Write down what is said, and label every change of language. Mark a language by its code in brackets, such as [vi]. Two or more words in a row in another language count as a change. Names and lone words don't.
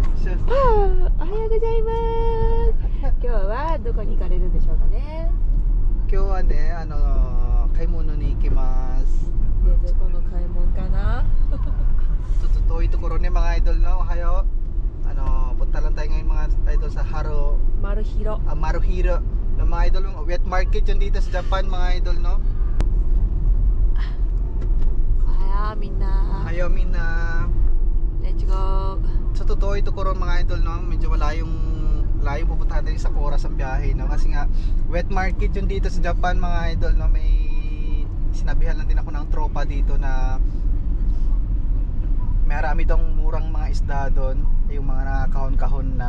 [ja] おはようございます。今日はどこに行かれるんでしょうかね。今日はね、買い物に行きます。で、どこの買い物かな。ちょっと遠いところね, [tl] mga idol, no? Ohayo. Punta lang tayo ngayon mga idol sa Maruhiro. Maruhiro. No, mga idol, [en] wet market [tl] yun dito sa Japan, mga idol, no? [ja] おはよう、みんな. [en] Let's go. [tl] Sa totoo ito ko mga idol, no? Medyo layo pupuntahan tayo isang oras ang biyahe, no? Kasi nga [en] wet market [tl] yun dito sa Japan, mga idol, no? May sinabihan lang din ako ng tropa dito na marami daw murang mga isda doon, yung mga nakakahon-kahon na.